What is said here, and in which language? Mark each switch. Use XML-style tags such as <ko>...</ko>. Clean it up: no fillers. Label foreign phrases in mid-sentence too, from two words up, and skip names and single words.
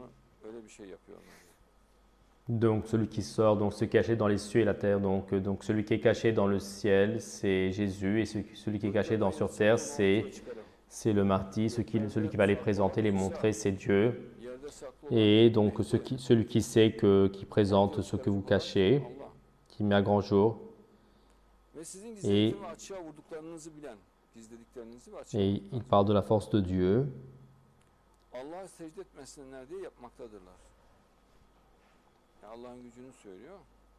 <fr>Donc celui qui sort, donc ce qui est caché dans les cieux et la terre, donc celui qui est caché dans le ciel, c'est Jésus, et celui qui est caché sur terre, c'est le martyr, celui qui va les présenter, les montrer, c'est Dieu. Et donc celui qui sait qui présente ce que vous cachez, qui met à grand jour. Et</fr> <tr>gizlediklerinizi ve</tr> <fr>Et</fr> <tr>açıklamaktadır.</tr> <fr>il parle de la force de Dieu.</fr> <tr>Allah'a secde etmesinler diye yapmaktadırlar. Yani Allah'ın gücünü söylüyor.</tr>